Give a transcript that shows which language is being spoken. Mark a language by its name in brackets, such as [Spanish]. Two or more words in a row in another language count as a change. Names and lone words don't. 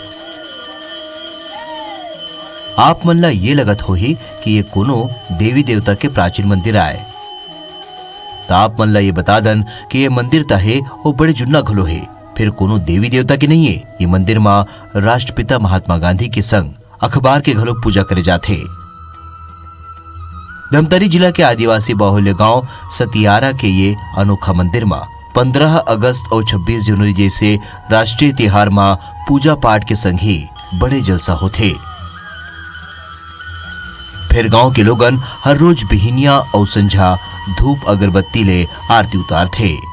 [Chhattisgarhi] आप मन ला ये लगत होही कि ये कोनो देवी देवता के प्राचीन मंदिर आए, तो आप मन ला ये बता दन कि ये मंदिर ता है और बड़े जुन्ना घलो है, फिर कोनो देवी देवता के नहीं है। ये मंदिर में राष्ट्रपिता महात्मा गांधी के संग अखबार के घलो पूजा करे जाते। धमतरी जिला के आदिवासी बाहुल्य गांव सतियारा के ये अनोखा मंदिर में 15 अगस्त और 26 जनवरी जैसे राष्ट्रीय त्योहार में पूजा पाठ के संग ही बड़े जलसा होते। फिर गांव के लोगन हर रोज बिहिनिया और संझा धूप अगरबत्ती ले आरती उतारते।